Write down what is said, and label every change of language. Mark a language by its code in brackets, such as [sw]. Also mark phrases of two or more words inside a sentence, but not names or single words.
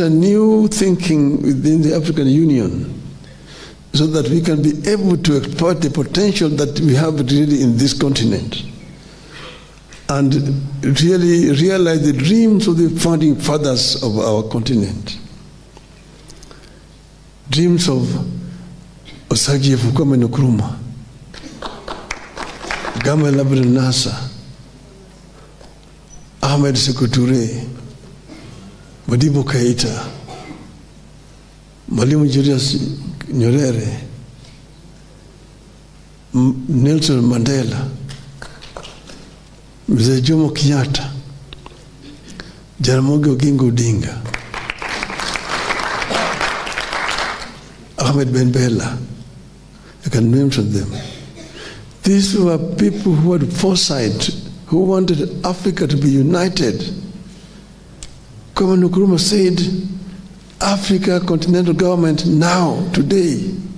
[en] a new thinking within the African Union so that we can be able to exploit the potential that we have really in this continent and really realize the dreams of the founding fathers of our continent. Dreams of Osagie Fukwame Nkrumah, Gamal Abdel Nasser, Ahmed Sékou Touré, Modibo Keïta, Mwalimu Julius Nyerere, Nelson Mandela, Mzee Jomo Kenyatta, Jaramogi Oginga Odinga, Ahmed Ben Bella. I can mention them. These were people who had foresight, who wanted Africa to be united. Kwame Nkrumah said, Africa continental government now, today.